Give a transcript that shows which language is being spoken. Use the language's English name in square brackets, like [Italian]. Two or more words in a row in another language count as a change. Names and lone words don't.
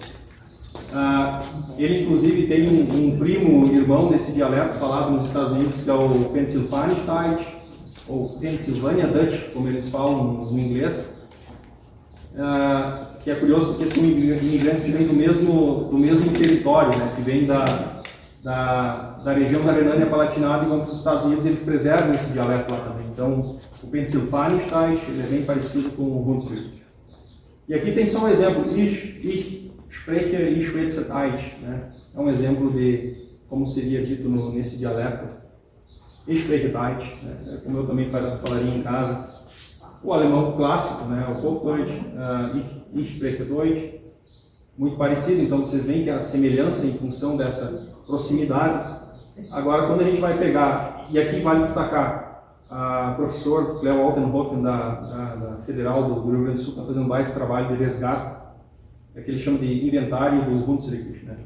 [Portuguese] Ele inclusive tem um primo irmão desse dialeto falado nos Estados Unidos, que é o Pennsylvania Deutsch, ou Pennsylvania Dutch, como eles falam no inglês, que é curioso porque são imigrantes que vêm do mesmo território, né, que vêm da região da Renânia-Palatinado e vão para os Estados Unidos, eles preservam esse dialeto lá também. Então, o Pennsylvania Deutsch, ele é bem parecido com o Hunsrück. E aqui tem só um exemplo, [German] Ich spreche, ich schwätze Deutsch, [Portuguese] né? É um exemplo de como seria dito nesse dialeto. [German] Ich spreche Deutsch, [Portuguese] né? Como eu também falaria em casa. O alemão clássico, né? O Hochdeutsch, [German] ich spreche Deutsch, [Portuguese] muito parecido, então vocês veem que a semelhança em função dessa proximidade. Agora, quando a gente vai pegar, e aqui vale destacar, a professor Cleo Altenhofen, da Federal do Rio Grande do Sul, está fazendo um baita trabalho de resgate, é que ele chama de inventário do Hunsrück, né?